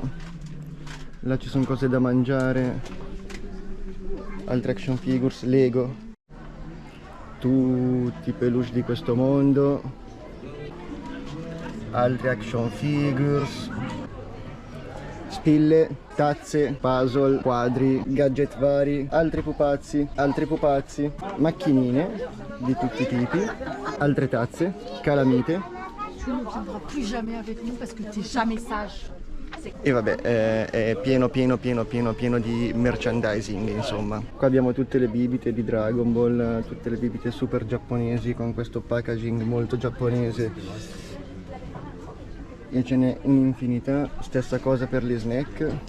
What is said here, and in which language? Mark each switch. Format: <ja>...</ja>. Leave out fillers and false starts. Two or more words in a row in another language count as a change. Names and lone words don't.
<it>Là ci sono cose da mangiare, altre</it> <en>action figures,</en> <it>Lego, tutti i peluche di questo mondo, altri</it> <en>action figures,</en> <it>spille, tazze, puzzle, quadri, gadget vari, altri pupazzi, macchinine di tutti i tipi, altre tazze, calamite.</it> <fr>Tu ne viendras plus jamais avec nous parce que tu es jamais sage.</fr> <it>E vabbè, è pieno di merchandising, insomma. Qua abbiamo tutte le bibite di Dragon Ball, tutte le bibite super giapponesi con questo packaging molto giapponese. E ce n'è un'infinità, stessa cosa per gli snack.</it>